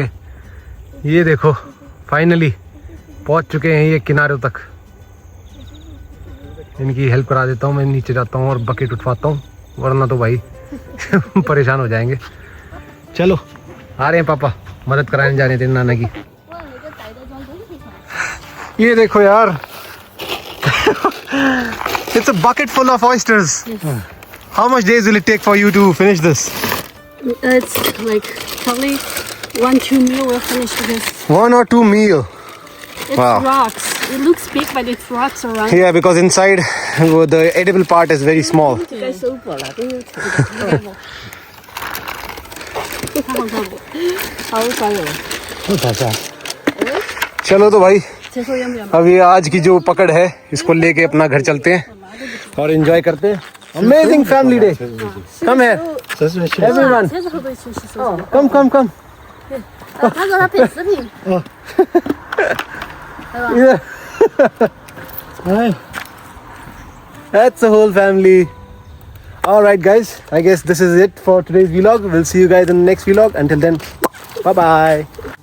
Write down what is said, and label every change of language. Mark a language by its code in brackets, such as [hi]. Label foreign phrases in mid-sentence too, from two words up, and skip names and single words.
[hi] ये देखो फाइनली पहुंच चुके हैं ये किनारों तक, इनकी हेल्प करा देता हूँ, मैं नीचे जाता हूँ और बकेट उठवाता हूँ, वरना तो भाई परेशान हो जाएंगे। चलो आ रहे हैं पापा, मदद कराने जा रहे हैं तेरे नाना की। ये देखो यार, [en] it's a bucket full of oysters. How much days will it take for you to finish this? It's like probably 1-2 meal will finish this. 1 or 2 meal. It's Wow. rocks. It looks big, but it's rocks around. Yeah, because inside the edible part is very small. [zh] 该收果了，都有吃的，应该不。看不看不？好酸哦。 [hi] चलो तो भाई, [zh] 先说要不要？ [hi] अभी आज की जो पकड़ है इसको लेके अपना घर चलते हैं और एंजॉय करते हैं। [en] Amazing family day. Come here, everyone. [zh] 先是会不会出去收？ [en] Come, come, come. [zh] 他说他配视频。 [en] Yeah. That's the whole family. All right, guys. I guess this is it for today's vlog. We'll see you guys in the next vlog. Until then, bye bye.